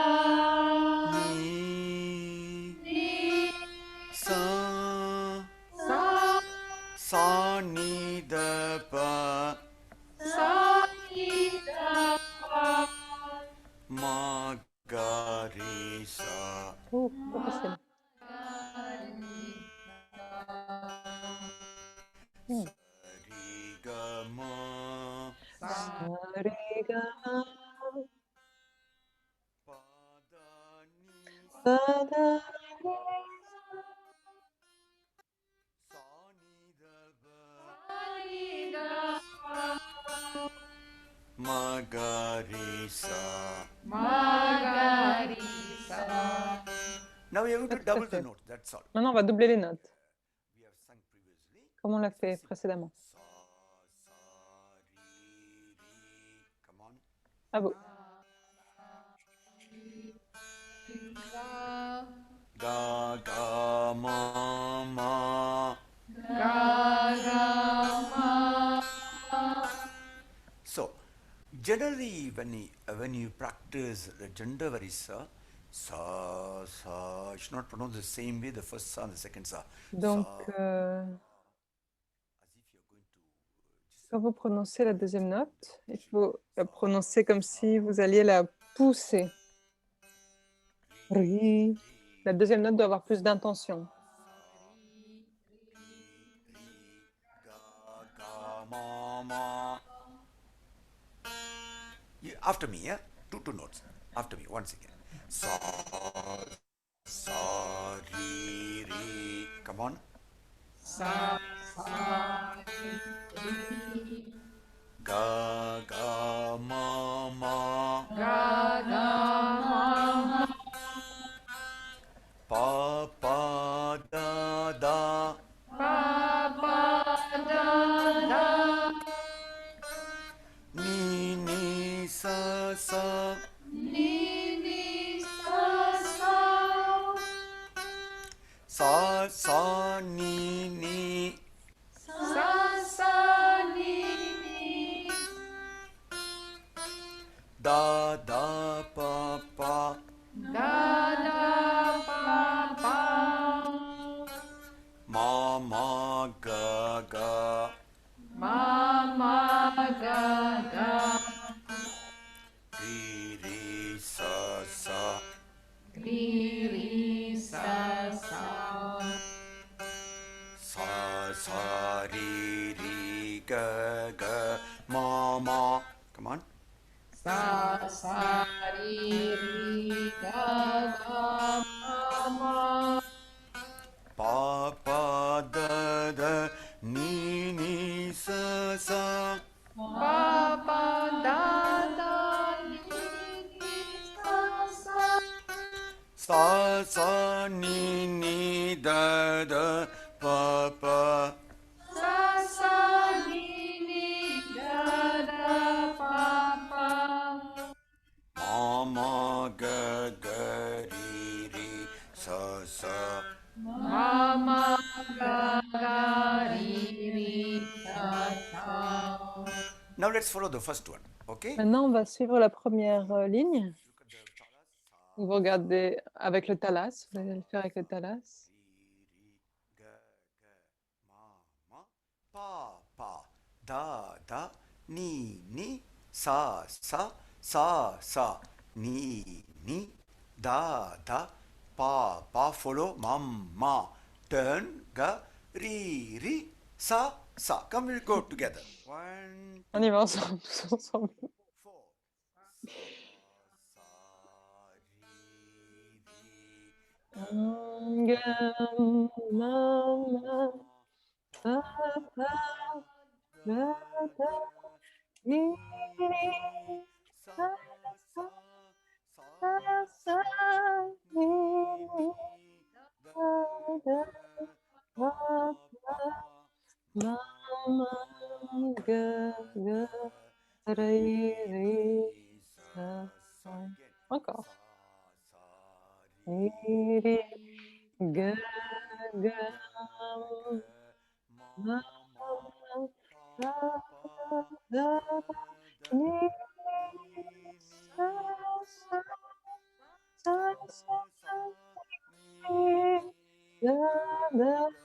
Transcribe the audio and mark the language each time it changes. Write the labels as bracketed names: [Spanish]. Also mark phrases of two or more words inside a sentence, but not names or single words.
[French] Ni. Sa. Sa, ni, da, pa. Ma, ga, ri, sa. Oh, pas facile. Ri, ga, ma. Sa, ri, ga, ma. Pa, da, ni, Sa, da, ni, sa, ni, da, pa. Ma, ga, ri, sa. [English] Now we are going to [French] Tout à [English] double the [French] fait. [English] note, that's all. [French] Maintenant, on va doubler les notes, [English] We have sung previously. [French] comme on l'a fait précédemment. Sa, ri, [English] come on. [French] À vous. Ga, ga, ma, ma. [English] So, generally, when you practice the Jandavarisa, sa, sa, you should not pronounce the same way the first sa and the second sa. [French] Donc, Sa, [English] as if you're going to. [French] quand vous prononcez la deuxième note, il faut la prononcer comme si vous alliez la pousser. Ri. La deuxième note doit avoir plus d'intention. Ga, ga, ma, ma. [English] After me, yeah? Two notes. After me, once again. Sa, sa, ri, ri. Come on. Ga, ga, ma, ma. Pa, pa, da, da. sa. Ni ni sa sa. Sa sa ni ni. Sa sa ni ni. Da da pa pa. Da da pa pa. Ma ma ga ga. Ma ma ga ga. Ri ri sa sa. Ri ri sa sa. Sa sa ri ri ga ga ma ma. Come on. Sa sa ri ri ga ga ma ma. Pa pa da da ni ni sa sa. Pa pa da da ni ni sa sa. Sa sa ni ni da da pa pa. Sa sa ni ni da da pa pa. Ma ma ga ga ri ri sa sa. Ma ma ga ga ri ri sa sa. Now let's follow the first one. Okay? [French] Maintenant, on va suivre la première ligne. Vous regardez avec le talas, vous allez le faire avec le talas. Pa pa da da ni ni sa sa sa sa ni ni da da pa pa follow ma turn ga ri ri sa sa. [English] Come, we'll go together. One, [French] On y va ensemble, tous ensemble. [English] four. Sa ri ri Gam, mama, papa, da, da, ni, ni, sa, sa, sa, sa, ni, ni, da, da, papa, mama, ga, ga, re, re, sa, sa. Encore. Re, re, ga, ga, ma, da, da, ni, ni, sa, sa, sa, sa, ni, da, da,